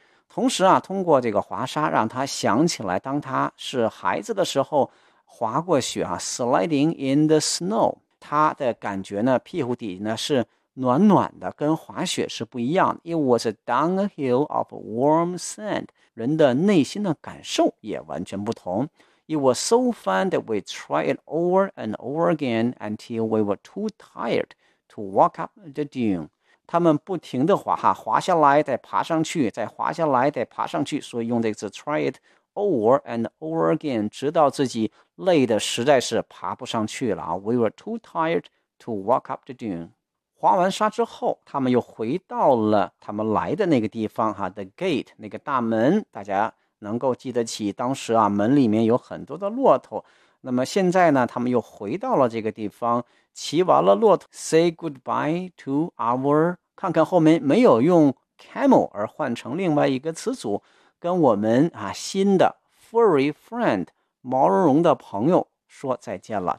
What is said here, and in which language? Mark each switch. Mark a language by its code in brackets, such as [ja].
[zh] 同时啊，通过这个滑沙让他想起来当他是孩子的时候滑过雪啊， [en] sliding in the snow. [zh] 他的感觉呢，屁股底呢是暖暖的，跟滑雪是不一样的。 [en] It was a downhill of warm sand. [zh] 人的内心的感受也完全不同。 [en] It was so fun that we tried it over and over again until we were too tired to walk up the dune. [zh] 他们不停地滑哈，滑下来再爬上去，再滑下来再爬上去，所以用这个词 [en] try it over and over again, [zh] 直到自己累得实在是爬不上去了。 [en] We were too tired to walk up the dune. [zh] 滑完沙之后他们又回到了他们来的那个地方哈， [en] the gate, [zh] 那个大门，大家能够记得起当时啊门里面有很多的骆驼。那么现在呢他们又回到了这个地方，骑完了骆驼 [en] say goodbye to our, [zh] 看看后面没有用 camel 而换成另外一个词组，跟我们啊新的 [en] furry friend, [zh] 毛茸茸的朋友说再见了。